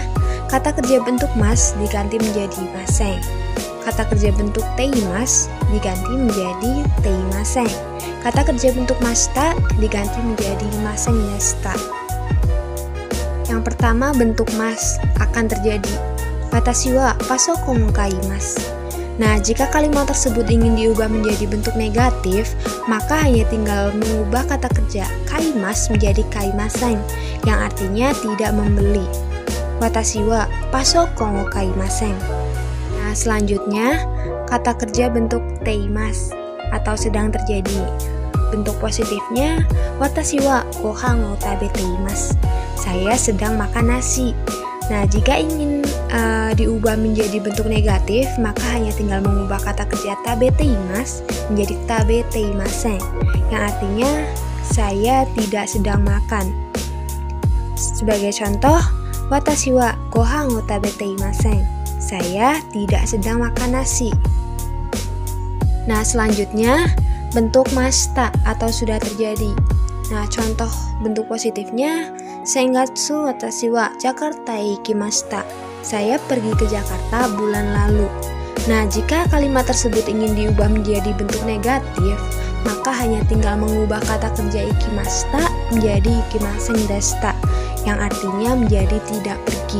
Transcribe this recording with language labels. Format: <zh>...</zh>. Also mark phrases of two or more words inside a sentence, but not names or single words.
<id>Kata kerja bentuk mas diganti menjadi maseng. Kata kerja bentuk teimas diganti menjadi teimaseng. Kata kerja bentuk masta diganti menjadi</id> <ja>ませんました.</ja> <id>Yang pertama, bentuk mas akan terjadi.</id> <ja>私はパソコンを買います.</ja> <id>Nah, jika kalimat tersebut ingin diubah menjadi bentuk negatif, maka hanya tinggal mengubah kata kerja kaimas menjadi kaimaseng, yang artinya tidak membeli.</id> <ja>私はパソコンを買いません.</ja> <id>Nah, selanjutnya, kata kerja bentuk teimasu atau sedang terjadi. Bentuk positifnya,</id> <ja>私はご飯を食べています.</ja> <id>Saya sedang makan nasi. Nah, jika ingin diubah menjadi bentuk negatif, maka hanya tinggal mengubah kata kerja</id> <ja>食べています</ja> <id>menjadi</id> <ja>食べていません,</ja> <id>yang artinya saya tidak sedang makan. Sebagai contoh,</id> <ja>私はご飯を食べていません.</ja> <id>Saya tidak sedang makan nasi. Nah, selanjutnya bentuk masta atau sudah terjadi. Nah, contoh bentuk positifnya,</id> <ja>先月私はジャカルタ行きました.</ja> <id>Saya pergi ke Jakarta bulan lalu. Nah, jika kalimat tersebut ingin diubah menjadi bentuk negatif, maka hanya tinggal mengubah kata kerja ikimashita menjadi</id> <ja>行きませんでした,</ja> <id>yang artinya menjadi tidak pergi.</id>